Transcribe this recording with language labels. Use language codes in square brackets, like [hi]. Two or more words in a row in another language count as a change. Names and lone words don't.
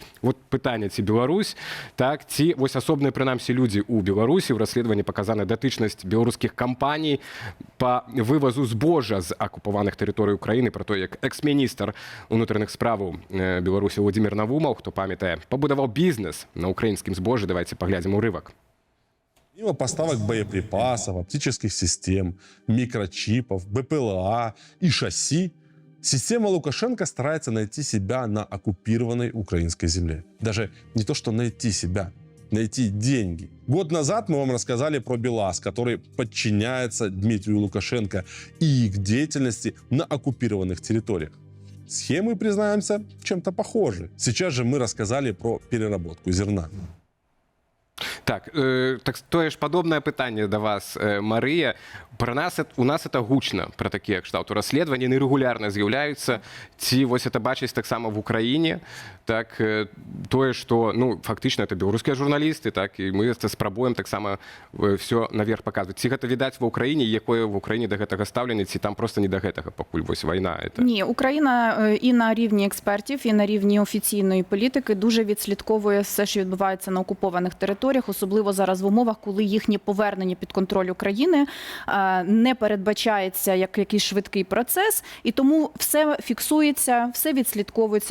[be] Вот пытанне, ці Беларусь, так, ці вось асобныя, прынамсі, людзі ў Беларусі. У расследаванні паказана датычнасць беларускіх кампаній па вывазу збожжа з акупаваных тэрыторый Украіны, пра то, як экс-міністр унутраных справаў Беларусі Владзімір Навумаў, хто памятае, пабудаваў бізнес на украінскім збожжы. Давайте паглядзім урывак. [ru] Помимо поставок боеприпасов, оптических систем, микрочипов, БПЛА и шасси, система Лукашенко старается найти себя на оккупированной украинской земле. Даже не то, что найти себя, найти деньги. Год назад мы вам рассказали про БелАЗ, который подчиняется Дмитрию Лукашенко и их деятельности на оккупированных территориях. Схемы, признаемся, чем-то похожи. Сейчас же мы рассказали про переработку зерна. [be] Так, так тое ж падобнае пытанне да вас, Марыя. У нас это гучна, пра такія кшталту расследаванні, яны рэгулярна з'яўляюцца. Ці вось это бачыць таксама в Украіне, так, тое, што, ну, фактычна это беларускія журналісты, так, і мы спрабуем таксама все наверх паказваць. Ці гэта відаць ва Украіне, якое в Украіне да гэтага стаўленне, ці там просто не да гэтага, пакуль вось вайна? [ru] Это... [uk] Ні, Україна і на рівні експертів, і на рівні офіційної політики дуже відслідковує все, що відбувається на окупованих територіях, особливо зараз в умовах, коли їхнє повернення під контроль України не передбачається як якийсь швидкий процес, і тому все фіксується, все відслідковується.